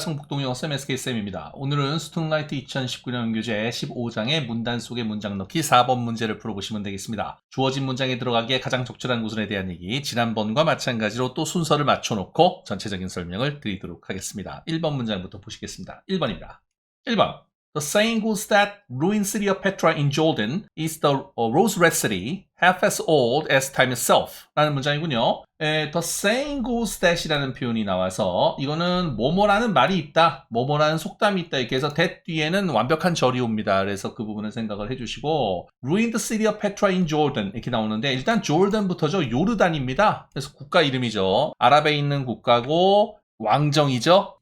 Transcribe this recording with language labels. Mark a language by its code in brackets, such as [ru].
[ko] 성북동영어쌤 SK쌤입니다. 오늘은 스툰라이트 2019년 교재 15장의 문단 속의 문장 넣기 4번 문제를 풀어보시면 되겠습니다. 주어진 문장에 들어가기에 가장 적절한 구순에 대한 얘기, 지난번과 마찬가지로 또 순서를 맞춰놓고 전체적인 설명을 드리도록 하겠습니다. 1번 문장부터 보시겠습니다. 1번입니다. 1번. [en] The saying goes that ruined city of Petra in Jordan is the rose-red city, half as old as time itself. [ko] 라는 문장이군요. [en] The saying goes that [ko] 이라는 표현이 나와서 이거는 뭐뭐라는 말이 있다, 뭐뭐라는 속담이 있다 이렇게 해서 that 뒤에는 완벽한 절이 옵니다. 그래서 그 부분을 생각을 해주시고 [en] ruined city of Petra in Jordan [ko] 이렇게 나오는데 일단 조르단부터죠. 요르단입니다. 그래서 국가 이름이죠. 아랍에 있는 국가고 왕정이죠.